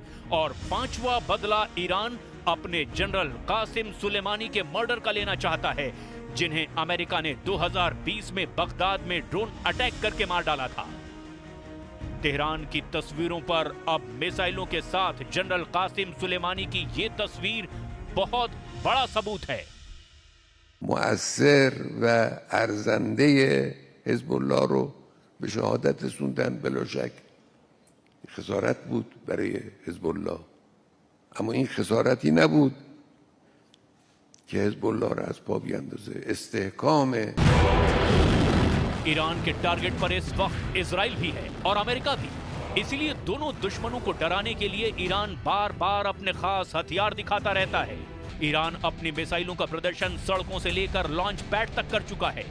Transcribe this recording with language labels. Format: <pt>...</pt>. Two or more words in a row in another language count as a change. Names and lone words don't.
<hi>और पांचवा बदला ईरान अपने जनरल कासिम सुलेमानी के मर्डर का लेना चाहता है, जिन्हें अमेरिका ने 2020 में बगदाद में ड्रोन अटैक करके मार डाला था। तेहरान की तस्वीरों पर अब मिसाइलों के साथ जनरल कासिम सुलेमानी की ये तस्वीर बहुत बड़ा सबूत है।</hi> <fa>مؤثر و ارزنده حزب الله رو به شهادت رسوندن، بلا شک خسارت بود برای حزب الله، اما این خسارتی نبود که حزب الله را از پا بیاندازه. استحکام</fa> <hi>ईरान के टारगेट पर इस वक्त इजराइल भी है और अमेरिका भी, इसलिए दोनों दुश्मनों को डराने के लिए ईरान बार बार अपने खास हथियार दिखाता रहता है। ईरान अपनी मिसाइलों का प्रदर्शन सड़कों से लेकर लॉन्च पैड तक कर चुका है।</hi>